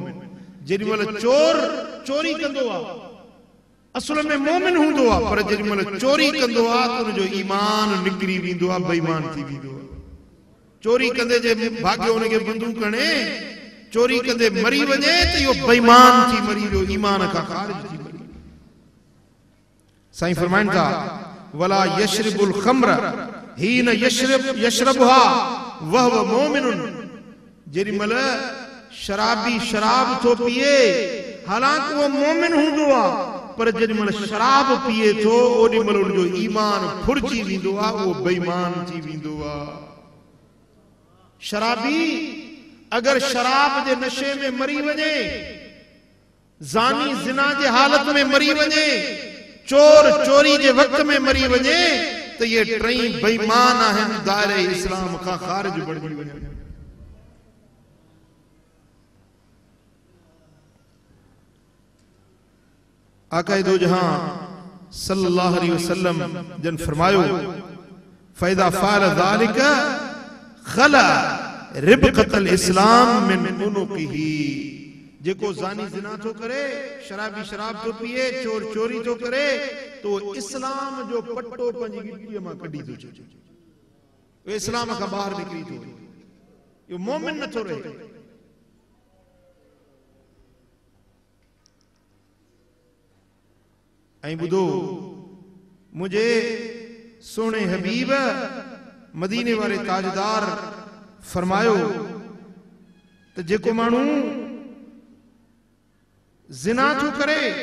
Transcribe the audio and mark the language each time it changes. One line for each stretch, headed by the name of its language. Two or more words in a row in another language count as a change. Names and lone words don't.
Sindhi: जेॾीमहिल चोर चोरी कंदो आहे असुल में मोमिन हूंदो आहे, पर जेॾीमहिल चोरी कंदो आहे त उनजो ईमान निकिरी वेंदो आहे, बेईमान थी वेंदो आहे। चोरी कंदे जे भाग्य उनखे बंदूक हणे चोरी कंदे मरी वञे त इहो बेईमान थी मरी वियो, ईमान खां ख़ारिज थी मरी। साईं फरमाइनि था,
Arabic: ولا يشرب الخمر حين يشربها وهو مؤمن.
Sindhi: जेॾीमहिल शराबी शराब थो पिए हालांकि उहो मोमिन हूंदो आहे, पर जेॾीमहिल शराब पिए थो ओॾीमहिल उनजो ईमान फुरिजी वेंदो आहे, उहो बेईमान थी वेंदो आहे। शराबी अगर शराब जे नशे में मरी वञे, ज़ानी ज़िना जे हालत में मरी वञे, चोर चोरी जे वक़्त में मरी वञे त ये टई बेईमान आहिनि, दायरे इस्लाम खां ख़ारिज बणिजी वञनि। आका दो जहां
Arabic: صلى الله عليه وسلم
Sindhi: जन फरमायो,
Arabic: فإذا فعل ذلك خلع ربقة الإسلام من عنقه.
Sindhi: जेको ज़ानी ज़िना थो करे, शराबी शराब थो पिए, चोर चोरी थो करे, तो इस्लाम जो पट्टो पंहिंजी गिटीअ मां कढी थो छॾे, इस्लाम खां ॿाहिरि निकिरी थो वञे, इहो मोमिन नथो रहे। ऐं ॿुधो, मुंहिंजे सोने हबीब मदीने वारे ताजदार फरमायो त जेको माण्हू ज़िना थो करे,